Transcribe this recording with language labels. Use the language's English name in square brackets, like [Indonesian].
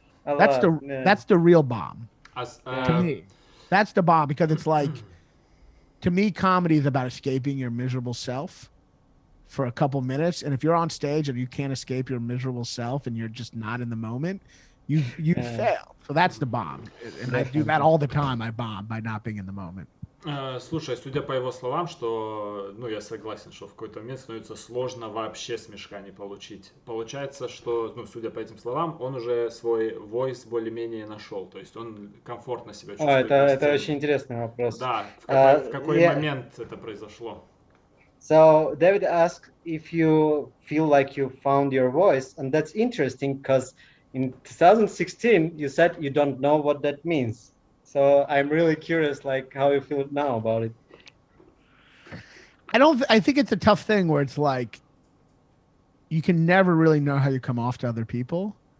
[English] That's the real bomb to me. That's the bomb, because it's like, to me, comedy is about escaping your miserable self for a couple minutes, and if you're on stage and you can't escape your miserable self and you're just not in the moment, you fail. So that's the bomb, and I do that all the time. I bomb by not being in the moment. [Russian] Слушай, судя по его словам, что, ну, я согласен, что в какой-то момент становится сложно вообще смешка не получить. Получается, что, ну, судя по этим словам, он уже свой voice более-менее нашел, то есть он комфортно себя чувствует на сцене. Это очень интересный вопрос. Да, в какой момент это произошло? [English] So David asked if you feel like you found your voice, and that's interesting because in 2016 you said you don't know what that means. So I'm really curious, like how you feel now about it. I think it's a tough thing where it's like you can never really know how you come off to other people.